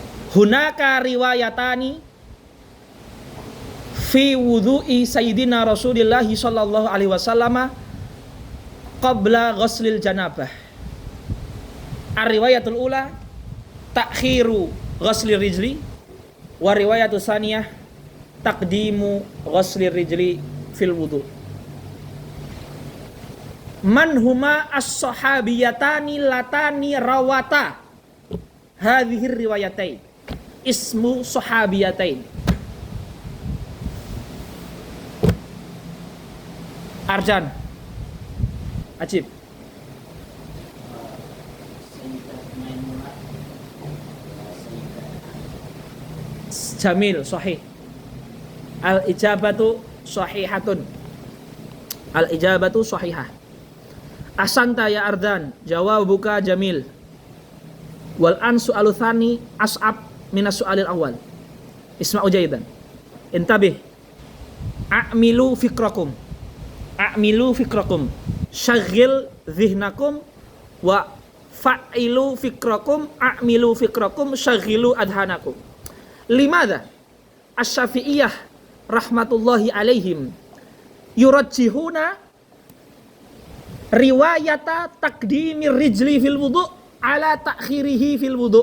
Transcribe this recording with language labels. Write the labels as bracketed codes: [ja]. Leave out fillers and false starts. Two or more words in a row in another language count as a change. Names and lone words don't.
[ar] هناك روايتان في وضوء سيدنا رسول الله صلى الله عليه وسلم قبل غسل الجنابة. الرواية الأولى تأخير غسل الرجل والرواية الثانية تقديم غسل الرجل في الوضوء. من هما الصحابيتان اللتان روتا هذه الروايتين اسم الصحابيتين. أرجان أجب. جميل صحيح. الإجابة صحيحة. الإجابة صحيحة. أحسنت يا أردان، جوابك جميل. والآن السؤال الثاني أصعب من السؤال الأول. اسمعوا جيداً. انتبه. أعملوا فكركم. أعملوا فكركم. شغلوا ذهنكم وفعلوا فكركم. أعملوا فكركم شغلوا أذهانكم. لماذا الشافعية رحمة الله عليهم يرجحون رواية تقديم الرجل في الوضوء على تأخيره في الوضوء'.